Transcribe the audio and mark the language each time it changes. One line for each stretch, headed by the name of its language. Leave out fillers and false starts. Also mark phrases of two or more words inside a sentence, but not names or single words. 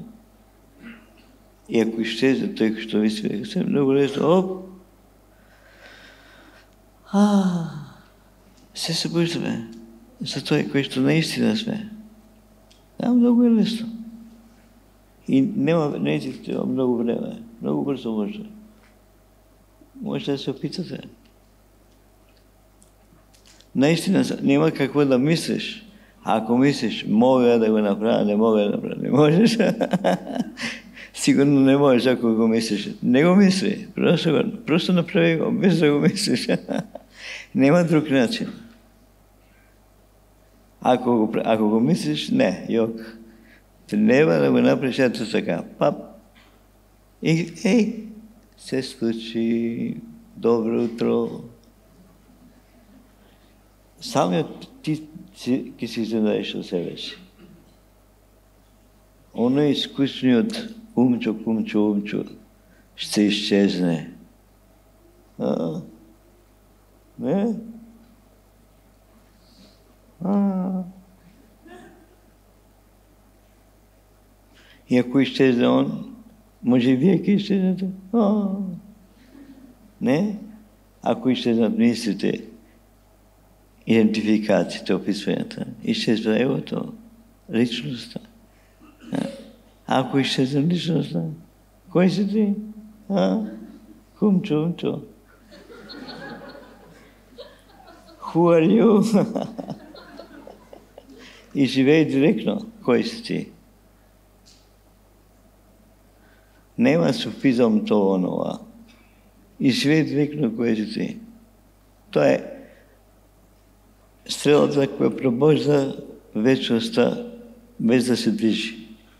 Macedonian: И ако изчезне тој кој што мислиме дека сме, многу лесно,
Bulgarian: се събуждаме
Macedonian: за тој кој што наистина сме. Многу е лесно. И не изискува многу време. Многу брзо може.
Bulgarian: Може да се опитате.
Macedonian: Наистина нема какво да мислиш.
Bulgarian: Ако мислиш, мога да го направя, не мога да направя, не можеш.
Macedonian: Сигурно не можеш, ако го мислиш. Не го мисли. Просто направи го, без да го мислиш. Нема друг начин. Ако го мислиш, не, йок. Треба да го направиш ето така. Пап. И се случи. Добро утро. Самиот ти ќе си изненаеш од себе си. Оној искусниот умчо ще изчезне. Не? И ако изчезне он, може и вие ќе изчезнете. Не? Ако изчезнат мислите, идентификациите, описванията, изчезва егото, личността. Ако изчезна личността, кой си ти? Умчо.
English: Who are you?
Bulgarian: И живей директно, кой си ти? Нема суфизъм това онова. И живей директно, кой си ти? Това е стрелата, която пробужда вечността, без да се движи.